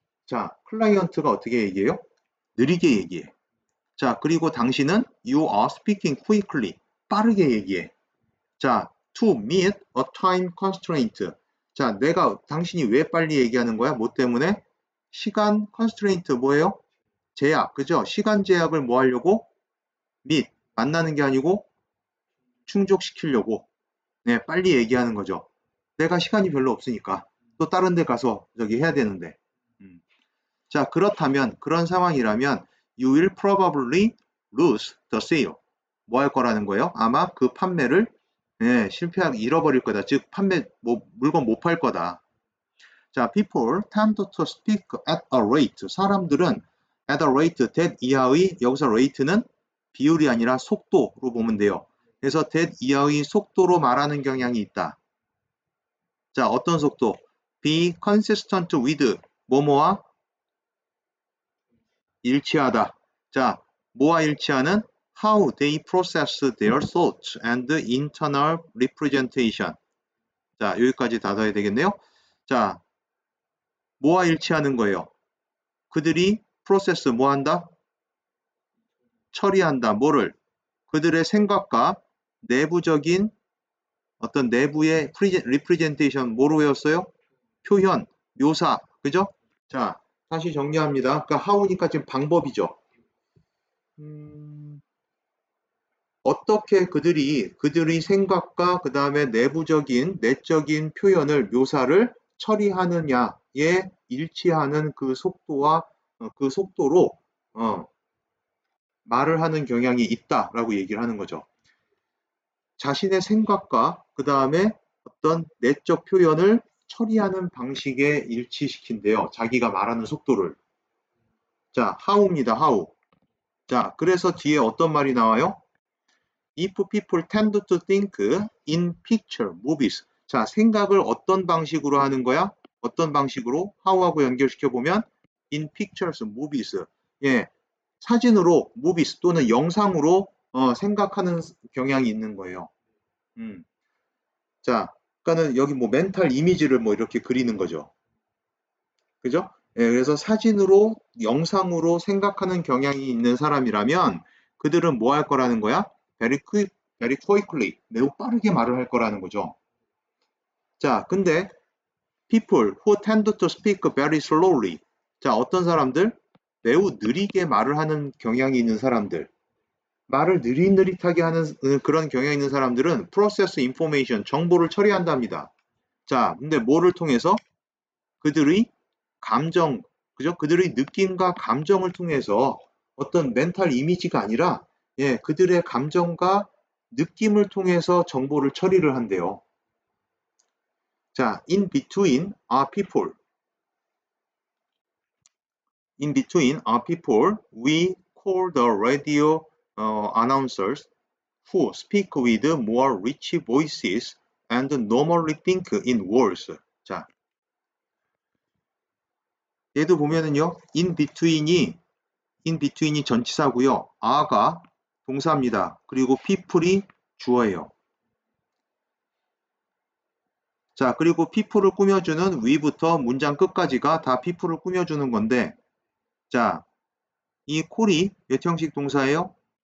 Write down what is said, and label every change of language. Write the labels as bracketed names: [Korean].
[Korean] 자, 클라이언트가 어떻게 얘기해요? 느리게 얘기해. 자, 그리고 당신은 [English] you are speaking quickly. [Korean] 빠르게 얘기해. 자, [English] to meet a time constraint. [Korean] 자, 당신이 왜 빨리 얘기하는 거야? 뭐 때문에? 시간 constraint 뭐예요? 제약, 그죠? 시간 제약을 뭐 하려고? 만나는 게 아니고 충족시키려고. 네, 빨리 얘기하는 거죠. 내가 시간이 별로 없으니까. 또 다른 데 가서 저기 해야 되는데. 자, 그렇다면, 그런 상황이라면, [English] you will probably lose the sale. [Korean] 뭐 할 거라는 거예요? 아마 그 판매를 실패하게 잃어버릴 거다. 즉, 물건 못 팔 거다. [English] 자, people tend to speak at a rate. [Korean] 사람들은 [English] at a rate, [Korean] that 이하의, 여기서 rate는 비율이 아니라 속도로 보면 돼요. 그래서 that 이하의 속도로 말하는 경향이 있다. 자, 어떤 속도? [English] be consistent with [Korean] 뭐뭐와 일치하다. 자, 뭐와 일치하는? [English] how they process their thoughts and internal representation. [Korean] 자, 여기까지 다 써야 되겠네요. 자, 뭐와 일치하는 거예요? 그들이 process 뭐 한다? 처리한다. 뭐를? 그들의 생각과 내부적인 어떤 내부의 representation 뭐로 외웠어요? 표현, 묘사. 그죠? 자, 다시 정리합니다. 그러니까 how니까 지금 방법이죠. 어떻게 그들의 생각과 그 다음에 내적인 표현을, 묘사를 처리하느냐에 일치하는 그 속도와 그 속도로 말을 하는 경향이 있다라고 얘기를 하는 거죠. 자신의 생각과 그 다음에 어떤 내적 표현을 처리하는 방식에 일치시킨대요. 자기가 말하는 속도를. 자, how입니다. how. 자, 그래서 뒤에 어떤 말이 나와요? [English] If people tend to think in picture, movies. [Korean] 자, 생각을 어떤 방식으로 하는 거야? 어떤 방식으로? how하고 연결시켜 보면 [English] in pictures, movies. [Korean] 예, 사진으로, movies 또는 영상으로 생각하는 경향이 있는 거예요. 자, 그러니까는 여기 뭐 멘탈 이미지를 뭐 이렇게 그리는 거죠. 그죠? 예, 그래서 사진으로, 영상으로 생각하는 경향이 있는 사람이라면 그들은 뭐 할 거라는 거야? [English] very quickly, [Korean] 매우 빠르게 말을 할 거라는 거죠. 자, 근데 [English] people who tend to speak very slowly. [Korean] 자, 어떤 사람들? 매우 느리게 말을 하는 경향이 있는 사람들. 말을 느릿느릿하게 하는 그런 경향이 있는 사람들은 [English] process information, [Korean] 정보를 처리한답니다. 자, 근데 뭐를 통해서? 그들의 감정, 그죠? 그들의 느낌과 감정을 통해서 어떤 멘탈 이미지가 아니라 그들의 감정과 느낌을 통해서 정보를 처리를 한대요. [English] 자, in between are people. In between are people we call the radio announcers who speak with more rich voices and normally think in words. [Korean] 자, 얘도 보면은요, in between이 전치사고요, are가 동사입니다. 그리고 people이 주어예요. 자, 그리고 people을 꾸며주는 we부터 문장 끝까지가 다 people을 꾸며주는 건데, 자, 이 call이 몇 형식 동사예요?